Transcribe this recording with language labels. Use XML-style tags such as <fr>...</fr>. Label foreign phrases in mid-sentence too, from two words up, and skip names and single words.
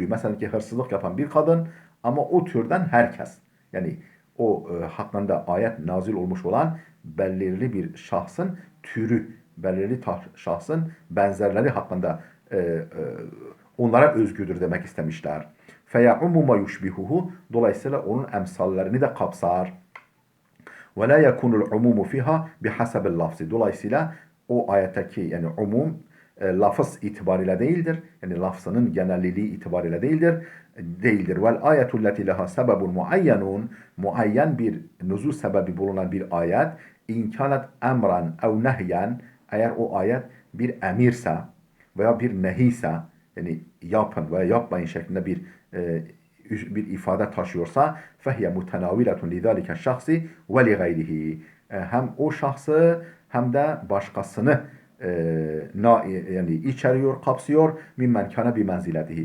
<tr>Mesela ki hırsızlık yapan bir kadın ama o türden herkes. Yani o hakkında ayet nazil olmuş olan belirli bir şahsın türü, belirli şahsın benzerleri hakkında onlara özgüdür demek istemişler.</tr> <ar>فَيَعُمُّ مَا يُشْبِهُهُ</ar> <tr>Dolayısıyla onun emsallerini de kapsar.</tr> <ar>وَلَا يَكُونُ الْعُمُومُ فِيهَا بِحَسَبِ اللَّفْزِ</ar> <tr>Dolayısıyla o ayetteki yani umum lafız itibariyle değildir. Yani lafzının genelliliği itibariyle değildir.</tr> <ar>و الآية التي لها سبب معين</ar> <tr>muayyen bir nuzul sebebi bulunan bir ayet</tr> <ar>إن كانت أمرا أو نهيا</ar> <tr>eğer o ayet bir emirse veya bir nehiyse yani yapın veya yapmayın şeklinde bir ifade taşıyorsa</tr> <ar>فهي متناولة لذلك الشخص و لغيره</ar> <tr>hem o şahsı hem de başkasını yani içeriyor, kapsıyor</tr> <ar>ممن كان بمنزلته.</ar>